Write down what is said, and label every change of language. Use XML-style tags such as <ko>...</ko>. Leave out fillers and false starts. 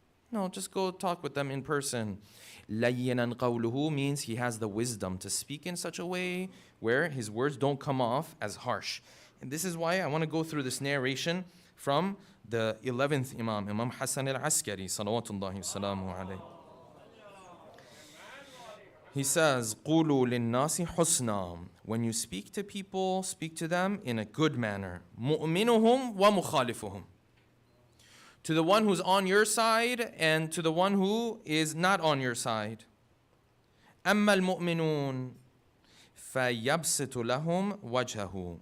<en>No, just go talk with them in person.</en> <ar>لَيِّنًا قَوْلُهُ</ar> <en>means he has the wisdom to speak in such a way where his words don't come off as harsh. And this is why I want to go through this narration from the 11th Imam, Imam Hassan al-Askari, salawatullahi wa salamu alayhi. He says,</en> <ar>قُولُوا لِلنَّاسِ حُسْنًا.</ar> <en>When you speak to people, speak to them in a good manner.</en> <ar>مُؤْمِنُهُمْ وَمُخَالِفُهُمْ.</ar> <en>To the one who's on your side and to the one who is not on your side.</en> <ar>أَمَّا الْمُؤْمِنُونَ فَيَبْسِطُ لَهُمْ وَجْهَهُ.</ar>